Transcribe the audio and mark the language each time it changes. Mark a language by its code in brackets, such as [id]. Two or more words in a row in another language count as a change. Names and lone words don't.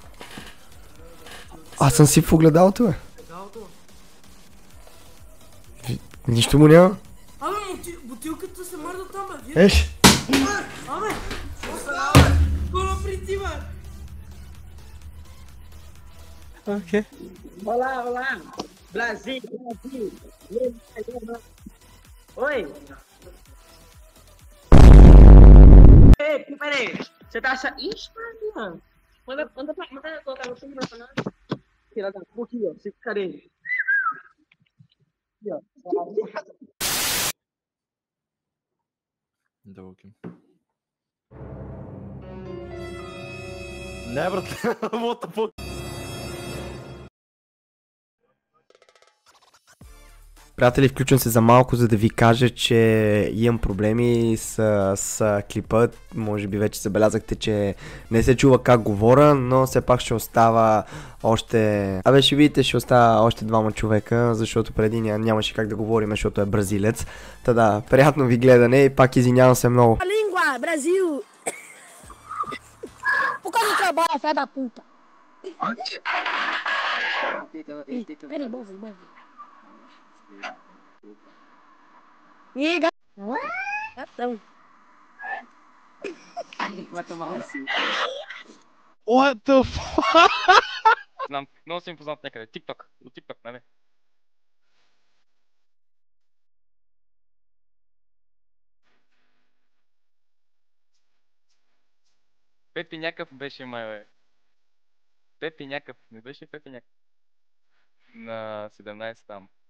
[bg] Аз съм си в огледалото, бе. Нищо му няма. Абе, бутилката се мърда там, бе. Еш! Абе! Кола при ти, бе! окей. [pt] Olá, olá! Brasil, Brasil! Oi! Ei, peraí! Você tá achando. Ixi, Maria! Manda colocar no fundo do personagem. Tira da aqui, ó. Fica carente. Aqui, ó. [bg] Да окей. Не, брат, [en] what the fuck? [bg] Приятели, включвам се за малко, за да ви кажа, че имам проблеми с клипа. Може би вече забелязахте, че не се чува как говоря, но все пак ще остава още... Абе, ще видите, ще остава още двама човека, защото преди нямаше как да говорим, защото е бразилец. Та да, приятно ви гледане и пак извинявам се много. [pt] Língua, Brasil! Por que não trabalha, filha da puta? Peraí, bom. Liga! Gatão. Vai tomar um sim. [en] What the fuck? [bg] Знам, много съм познат някъде. TikTok. От TikTok, нали? Пепи някакъв беше май, бе. Пепи някакъв. Не беше Пепи някакъв. На 17 там.